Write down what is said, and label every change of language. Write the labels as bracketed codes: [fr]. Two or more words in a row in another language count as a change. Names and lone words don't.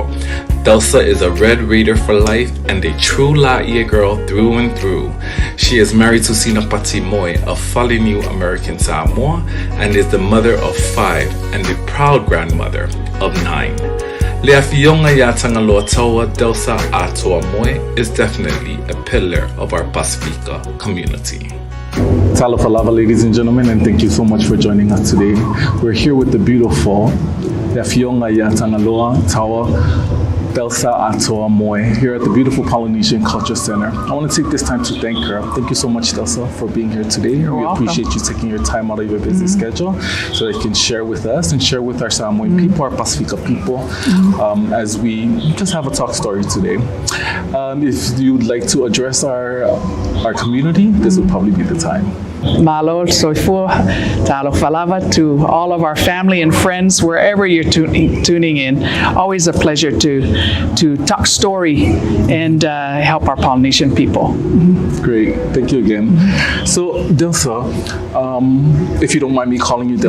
[en] Delsa is a Red Raider for life and a true Laie girl through and through. She is married to Sinapati Moe of Falinu American Samoa and is the mother of 5 and the proud grandmother of 9. Leafionga ya Tangaloa Toa Delsa Atoa Moe is definitely a pillar of our Pasifika community. [sm] Talofa lava, [en] ladies and gentlemen, and thank you so much for joining us today. We're here with the beautiful Leafionga ya Tangaloa Toa Delsa Atoa Moe here at the beautiful Polynesian Culture Center. I want to take this time to thank her. Thank you so much, Delsa, for being here today. We appreciate you taking your time out of your busy schedule so that you can share with us and share with our Samoan people, our Pasifika people, as we just have a talk story today. If you'd like to address our community, this would probably be the time. [sm] Malo, soifua, talo falava [en] to all of our family and friends wherever you're tuning in. Always a pleasure to talk story and help our Polynesian people. Great, thank you again. So Delsa, if you don't mind me calling you Delsa.